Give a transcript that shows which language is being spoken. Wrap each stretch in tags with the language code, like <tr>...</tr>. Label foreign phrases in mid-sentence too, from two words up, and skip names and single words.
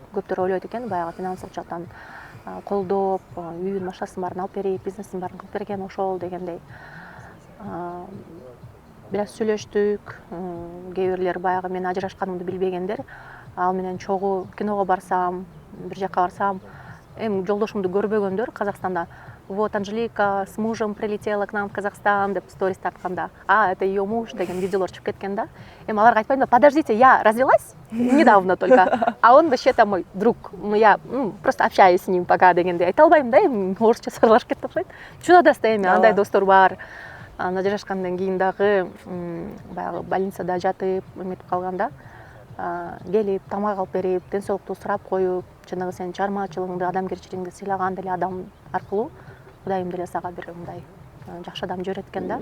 <ky>Көптөр ойлойт экен, баягы финансылык жактан колдоп, үйүн, машинасын баарын алып берип, бизнесин баарын кылып берген ошол дегендей. Бир аз сүйлөштүк. Кээ бирлер баягы мен ажырашканымды билбегендер, ал менен чогуу киного барсам, бир жакка барсам, эми жолдошумду көрбөгөндөр Казакстанда</ky> <ru>вот Анжелика с мужем прилетела к нам в Казахстан</ru> <ky>деп сторис тартканда,</ky> <ru>это ее муж</ru> <ky>деген видеолор чыгып кеткен да. Эми аларга айтпайм да,</ky> <ru>подождите, я развелась недавно только, а он вообще-то мой друг, я просто общаюсь с ним пока</ru> <ky>дегенде айта албайм да, эми орусча сырлашып кетип окшойт. Чынында да эми андай достор бар. Ажырашкандан кийин дагы баягы больницада жатып, эметип калганда келип, тамак алып берип, ден соолукту сурап коюп, жанагы сенин чармаачылыгыңды, адамгерчилигиңди сыйлаган деле адам аркылуу Кудайым деле сага бир мындай жакшы адам жибереткен да.</ky>